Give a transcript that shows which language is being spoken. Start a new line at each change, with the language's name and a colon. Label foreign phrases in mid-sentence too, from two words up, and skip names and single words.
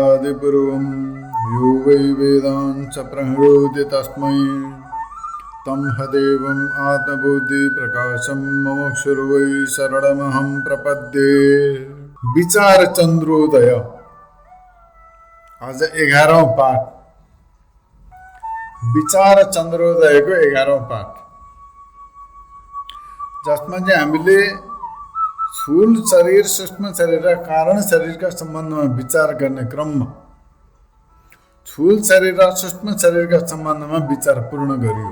Sanskrit: पूर्वं यो वै वेदांश्च प्रणोति तस्मै तं हदेवम् आत्मबुद्धिप्रकाशं मुमुक्षुर्वै वै शरणमहं प्रपद्ये।
Nepali: विचार चन्द्रोदय। आज 11औं पाठ। विचार चन्द्रोदयको 11औं पाठ, जसमा चाहिँ हामीले स्थूल शरीर, सूक्ष्म शरीर र कारण शरीरका सम्बन्धमा विचार गर्ने क्रममा स्थूल शरीर र सूक्ष्म शरीरका सम्बन्धमा विचार पूर्ण गरियो।